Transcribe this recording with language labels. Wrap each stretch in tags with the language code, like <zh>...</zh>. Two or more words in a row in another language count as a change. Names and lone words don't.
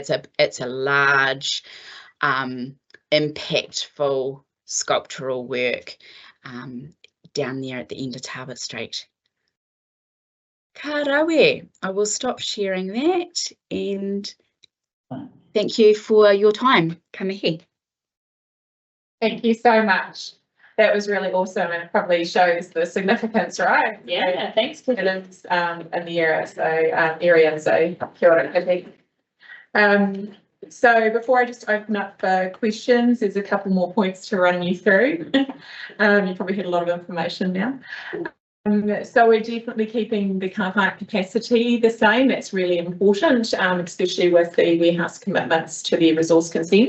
<en>It's a large, impactful sculptural work down there at the end of Talbot Street.</en> <mi>Ka rawe,</mi> <en>I will stop sharing that, and thank you for your time.</en> <mi>Ka mihi.</mi> <en>Thank you so much. That was really awesome, and probably shows the significance, right? Yeah, thanks for It is in the area, so</en> <mi>kia ora koutou.</mi> <en>So before I just open up for questions, there's a couple more points to run you through. You probably had a lot of information now. So we're definitely keeping the car park capacity the same. That's really important, especially with the warehouse commitments to the resource consent.</en>